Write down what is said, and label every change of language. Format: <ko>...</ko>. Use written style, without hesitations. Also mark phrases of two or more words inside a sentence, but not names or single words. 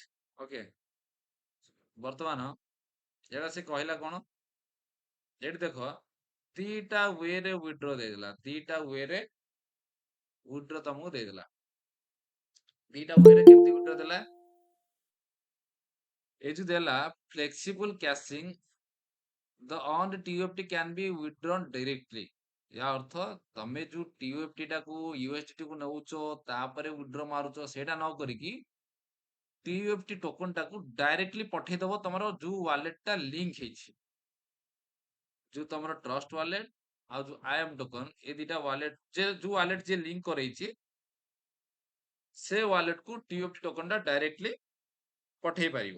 <or>ଓକେ, ବର୍ତ୍ତମାନ ଏଟା ସେ କହିଲା କଣ? ଏଠି ଦେଖ, ଦିଟା ୱେରେ ୱିଡ୍ର ଦେଇଦେଲା, ଦିଟା ୱେରେ ୱିଡ୍ର ତମକୁ ଦେଇଦେଲା। ଦିଟା ୱେରେ କେମିତି ୱିଡ୍ର ଦେଲା? ଏ ଯୋଉ ଦେଲା</or> <en>flexible caching, the earned TUFT can be withdrawn directly।</en> <or>ଯା ଅର୍ଥ ତମେ ଯୋଉ TUFT ଟାକୁ USDT କୁ ନଉଛ, ତାପରେ ୱିଡ୍ର ମାରୁଛ, ସେଇଟା ନ କରିକି TUFT ଟୋକନ ଟାକୁ ଡାଇରେକ୍ଟଲି ପଠେଇଦବ ତମର ଯୋଉ ୱାଲେଟ ଟା ଲିଙ୍କ ହେଇଛି, ଯୋଉ ତମର ଟ୍ରଷ୍ଟ ୱାଲେଟ ଆଉ ଯୋଉ IAM ଟୋକନ, ଏ ଦିଟା ୱାଲେଟ, ଯୋଉ ୱାଲେଟ ଯିଏ ଲିଙ୍କ କରେଇଛି, ସେ ୱାଲେଟ କୁ TUFT ଟୋକନ ଟା ଡାଇରେକ୍ଟଲି ପଠେଇ ପାରିବ।</or>